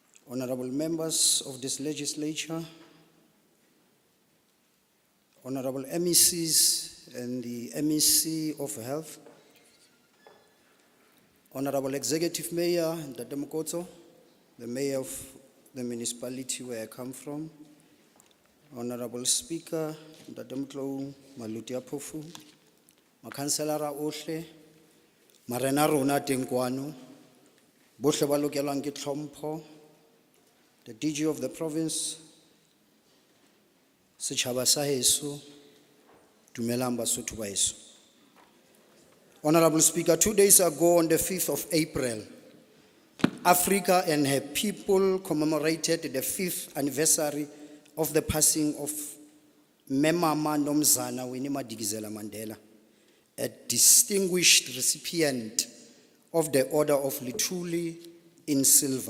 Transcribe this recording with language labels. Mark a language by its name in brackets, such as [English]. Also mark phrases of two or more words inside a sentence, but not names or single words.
[English] honorable members of this legislature, honorable MECs and the MEC of Health, honorable Executive Mayor Ntate Mokotso, the mayor of the municipality where I come from, honorable Speaker Ntate Mtlou Maluti Aphofu, [Southern Sotho] makhanselara ohle, marena rona teng kwano, bohle ba lokelang ke tlhompho, [English] the DG of the province, [Southern Sotho] setjhaba sa heso, dumelang Basotho ba heso. [English] Honorable Speaker, 2 days ago on the 5th of April, Africa and her people commemorated the 5th anniversary of the passing of Memama Nomzana Winnie Madikizela Mandela, a distinguished recipient of the Order of Luthuli in silver.